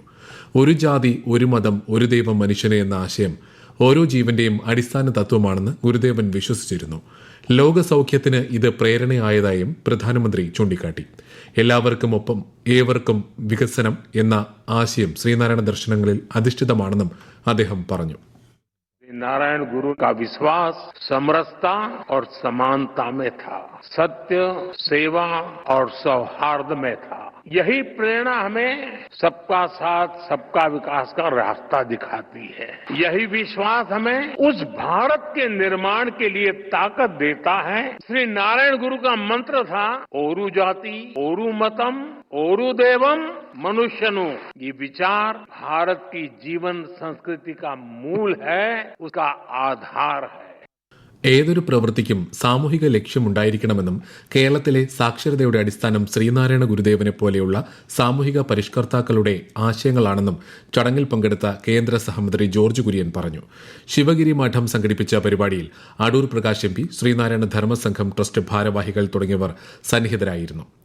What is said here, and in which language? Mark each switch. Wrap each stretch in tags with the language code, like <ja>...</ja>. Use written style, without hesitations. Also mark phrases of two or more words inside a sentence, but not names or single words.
<ml>ഒരു ജാതി, ഒരു മതം, ഒരു ദൈവം മനുഷ്യന് എന്ന ആശയം ഓരോ ജീവന്റെയും അടിസ്ഥാന തത്വമാണെന്ന് ഗുരുദേവൻ വിശ്വസിച്ചിരുന്നു. ലോക സൌഖ്യത്തിന് ഇത് പ്രേരണയായതായും പ്രധാനമന്ത്രി ചൂണ്ടിക്കാട്ടി. എല്ലാവർക്കും ഒപ്പം ഏവർക്കും വികസനം എന്ന ആശയം ശ്രീനാരായണ ദർശനങ്ങളിൽ അധിഷ്ഠിതമാണെന്നും അദ്ദേഹം പറഞ്ഞു.</ml> <hi>नारायण गुरु का विश्वास समरसता और समानता में था, सत्य, सेवा और सौहार्द में था. यही प्रेरणा हमें सबका साथ सबका विकास का रास्ता दिखाती है. यही विश्वास हमें उस भारत के निर्माण के लिए ताकत देता है. श्री नारायण गुरु का मंत्र था,</hi> <ml>ഒരു ജാതി, ഒരു മതം, ഒരു ദൈവം മനുഷ്യന്.</ml> <hi>ये विचार भारत की जीवन संस्कृति का मूल है, उसका आधार है.</hi> <ml>ഏതൊരു പ്രവൃത്തിക്കും സാമൂഹിക ലക്ഷ്യമുണ്ടായിരിക്കണമെന്നും കേരളത്തിലെ സാക്ഷരതയുടെ അടിസ്ഥാനം ശ്രീനാരായണ ഗുരുദേവനെ പോലെയുള്ള സാമൂഹിക പരിഷ്കർത്താക്കളുടെ ആശയങ്ങളാണെന്നും ചടങ്ങിൽ പങ്കെടുത്ത കേന്ദ്ര സഹമന്ത്രി ജോർജ് കുര്യൻ പറഞ്ഞു. ശിവഗിരി മഠം സംഘടിപ്പിച്ച പരിപാടിയിൽ അടൂർ പ്രകാശ് എം പി, ശ്രീനാരായണ ധർമ്മസംഘം ട്രസ്റ്റ് ഭാരവാഹികൾ തുടങ്ങിയവർ സന്നിഹിതരായിരുന്നു.</ml>